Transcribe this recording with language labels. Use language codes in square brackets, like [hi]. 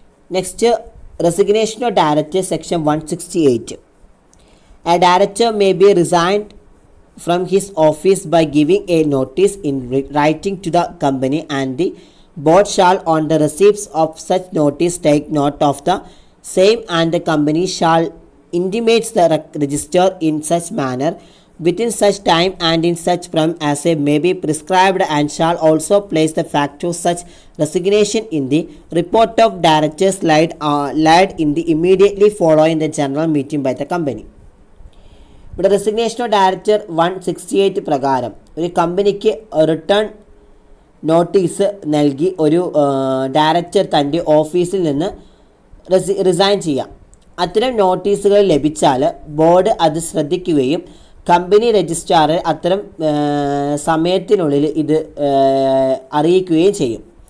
[en] Next, resignation of director section 168. A director may be resigned from his office by giving a notice in writing to the company, and the board shall on the receipts of such notice take note of the same, and the company shall intimate the register in such manner within such time and in such form as may be prescribed, and shall also place the fact of such resignation in the report of directors laid in the immediately following the general meeting by the company. [ml] ഇവിടെ resignation of director 168 പ്രകാരം ഒരു കമ്പനിക്ക് return notice നൽകി ഒരു director തൻ്റെ ഓഫീസിൽ നിന്ന് resign ചെയ്യാം. അത്തരം നോട്ടീസുകൾ ലഭിച്ചാൽ ബോർഡ് അത് ശ്രദ്ധിക്കുകയും കമ്പനി രജിസ്ട്രാറെ അത്തരം സമയത്തിനുള്ളിൽ ഇത് അറിയിക്കുകയും ചെയ്യും.